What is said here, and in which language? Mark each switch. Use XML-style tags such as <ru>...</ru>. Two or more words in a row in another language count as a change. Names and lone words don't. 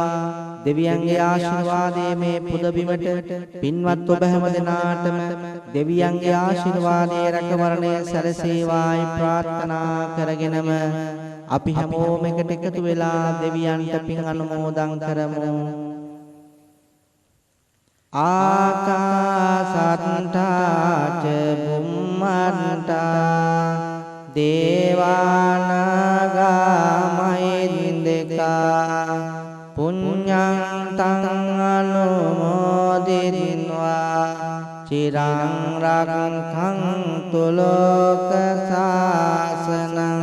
<si>දෙවියන්ගේ ආශිර්වාදයේ මේ පුදබිමට පින්වත් ඔබ හැම දෙනාටම දෙවියන්ගේ ආශිර්වාදයේ රැකවරණය සැලසේවායි ප්‍රාර්ථනා කරගෙනම අපි හැමෝම එකට එකතු වෙලා දෙවියන්ට පින් අනුමෝදන් කරමු.</si> <pi>ආකාසට්ටා ච බුම්මට්ටා දේවානාගා මහින්దికා පුඤ්ඤං තං අනුමෝදිත්වා චිරං රක්ඛන්තු ලෝක සාසනං.</pi>